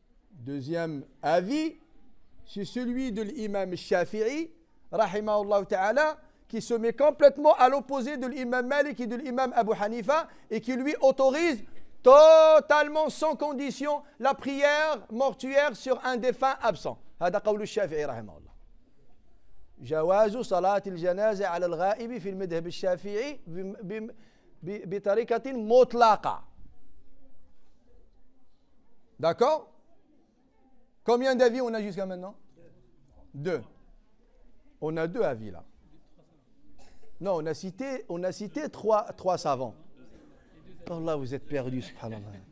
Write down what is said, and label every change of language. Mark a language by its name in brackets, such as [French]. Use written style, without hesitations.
[French] Deuxième avis, c'est celui de l'imam Shafi'i, rahimahullah ta'ala, qui se met complètement à l'opposé de l'imam Malik et de l'imam Abu Hanifa et qui lui autorise totalement sans condition la prière mortuaire sur un défunt absent. [Arabic] هذا قول الشافعي رحمه الله. جواز صلاة الجنازة على الغائب في المذهب الشافعي بطريقة مطلقة. [French] D'accord? Combien d'avis on a jusqu'à maintenant? Deux. On a deux avis là. Non, on a cité trois savants. Allah, vous êtes perdus, subhanallah.